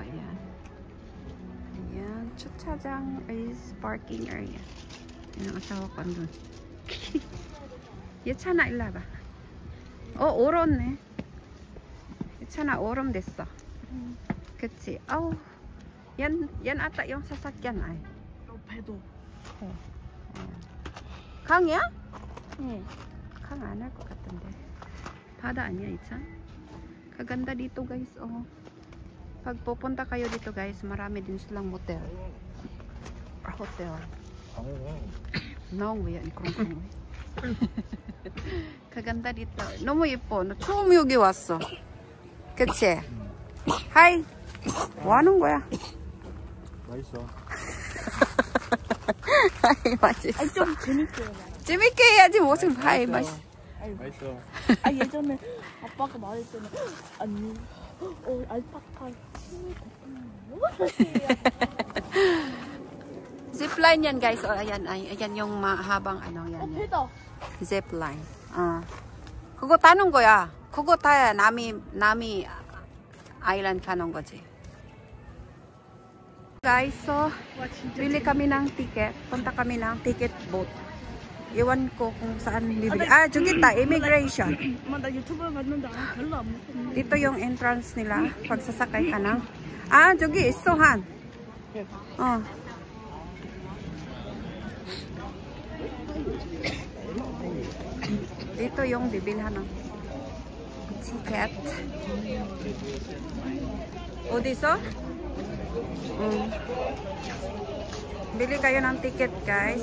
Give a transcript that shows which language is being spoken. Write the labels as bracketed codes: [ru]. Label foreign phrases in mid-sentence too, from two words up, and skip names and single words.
[tl] Ayan. Ayan. [en] Chuchajang is parking area. [tl] Yan ang asawa ko andun. [ko] 예찬아 일로 와봐. 얼었네. 예찬아 얼음 됐어. 그치? 아우. yan ata yung sasakyan ay. 배도. 강이야? 응. 강 안 할 것 같은데. 바다 아니야, 이찬? [tl] Kaganda dito, guys. Oh. Pag pupunta kayo dito, guys, marami din silang motel. [en] Or hotel. [ko] 너무 왜 그런 거. [tl] kaganda dito. [ko] 너무 예뻐. 나 처음 여기 왔어. 그치? 하이. 뭐 하는 거야? 맛있어. 하이, 맛있어. 좀 재밌게 해봐. 재밌게 해야지 무슨 하이 맛있어. 맛있어. 예전에 아빠가 말했잖아. 아니, 알파카 [tl] Zipline yan guys. Ayan yung mahabang yan. [ko] 배다. Zipline. 그거 타는 거야. 그거 타야 나미 아일랜드 가는 거지. [tl] Guys, so bili kami ng ticket. Punta kami ng [en] ticket boat. [tl] Iwan ko kung saan bibili. [ko] 저기 있다. Immigration. 나 유튜브에 봤는데 별로 안 무섭네. [tl] Dito yung entrance nila. Pag sasakay ka ng. [ko] 저기 있어, 한. [tl] Dito yung bibilhan ng ticket. Dito? Bili kayo ng ticket, guys.